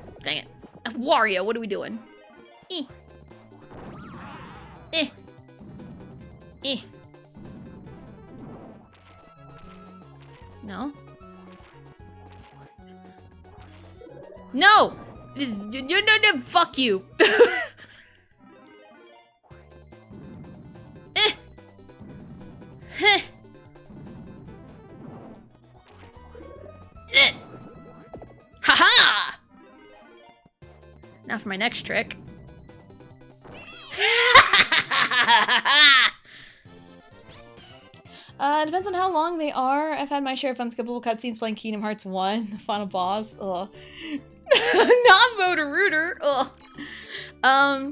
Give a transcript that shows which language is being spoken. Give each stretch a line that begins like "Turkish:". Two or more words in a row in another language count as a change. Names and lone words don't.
English: Dang it. Wario, what are we doing? Eh. Eh. Eh. No. No! Just, no, fuck you. Eh. Heh. Eh. Ha-ha! Now for my next trick. Depends on how long they are. I've had my share of unskippable cutscenes playing Kingdom Hearts 1, the final boss. Ugh. Not Motor Rooter. Ugh.